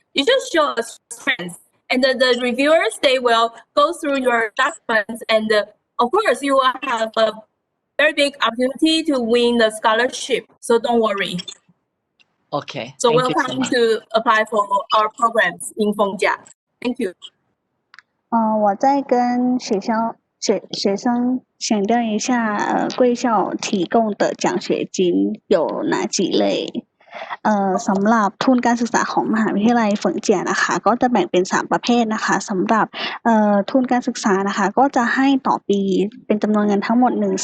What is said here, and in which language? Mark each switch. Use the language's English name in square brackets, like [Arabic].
[English] You just show us strengths. And the reviewers, they will go through your documents, and of course, you will have a very big opportunity to win the scholarship. So don't worry. Okay. So welcome to apply for our programs in Feng Chia. Thank you. [Chinese] 我再跟学生强调一下贵校提供的奖学金有哪几类 [Thai] สำหรับทุนการศึกษาของมหาวิทยาลัยเฟิงเจียนะคะก็จะแบ่งเป็น3ประเภทนะคะสำหรับทุนการศึกษานะคะก็จะให้ต่อปีเป็นจำนวนเงินทั้งหมด 120,000